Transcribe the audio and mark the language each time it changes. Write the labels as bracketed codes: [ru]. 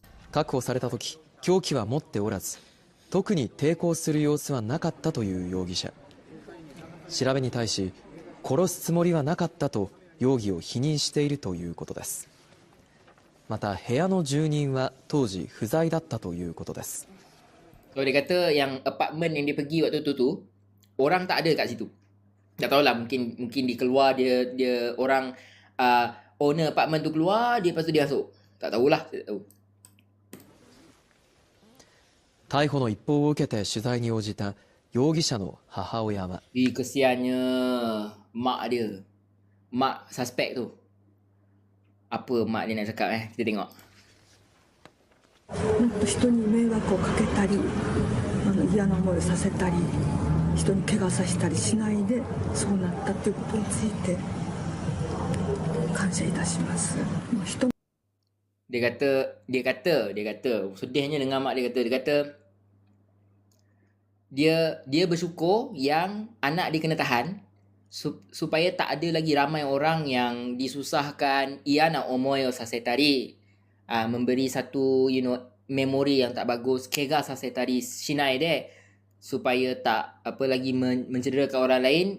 [ja] 確保された時、凶器は持っておらず、特に抵抗する様子はなかったという容疑者。調べに対し、殺すつもりはなかったと容疑を否認しているということです。また部屋の住人は当時不在だったということです。 [ms] So dia kata yang apartment yang dia pergi waktu tu orang tak ada kat situ. Tak tahulah, mungkin dia keluar, dia orang owner apartment tu keluar, dia lepas tu dia masuk. Tak tahulah, saya tak tahu. [ja] 逮捕の一報を受けて取材に応じた容疑者の母親は、 [ms] Kesiannya mak dia. Mak suspek tu. Apa mak dia nak cakap kita tengok. [ja] もっと人に迷惑をかけたり嫌な思いをさせたり人に怪我させたりしないでそうなったということについて感謝いたします。人 [ms] Dia kata sedihnya dengan mak dia kata dia bersyukur yang anak dia kena tahan supaya tak ada lagi ramai orang yang disusahkan. Ia nak [ja] omoy o sasetari, [ms] memberi satu memori yang tak bagus, [ja] kega sasetari shinai de, [ms] supaya tak apa lagi mencederakan orang lain.